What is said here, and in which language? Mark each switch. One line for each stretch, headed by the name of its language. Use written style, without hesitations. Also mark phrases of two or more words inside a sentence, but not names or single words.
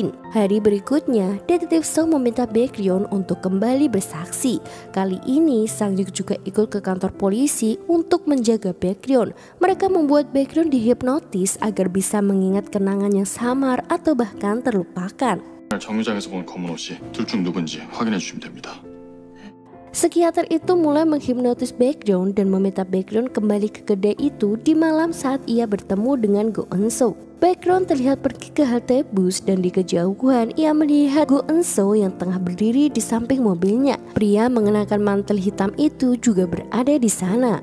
Indonesian: Hari berikutnya, Detektif Seo meminta Baekhyun untuk kembali bersaksi. Kali ini, Sang-yuk juga ikut ke kantor polisi untuk menjaga Baekhyun. Mereka membuat Baekhyun dihipnotis agar bisa mengingat kenangan yang samar atau bahkan terlupakan.
Korean: 정류장에서 본 검은 옷이 둘 중 누군지 확인해 주시면 됩니다.
Indonesian: Psikiater itu mulai menghipnotis Baekhyun dan meminta Baekhyun kembali ke kedai itu di malam saat ia bertemu dengan Go Eun-soo. Baekhyun terlihat pergi ke halte bus dan di kejauhan ia melihat Go Eun-soo yang tengah berdiri di samping mobilnya. Pria mengenakan mantel hitam itu juga berada di sana.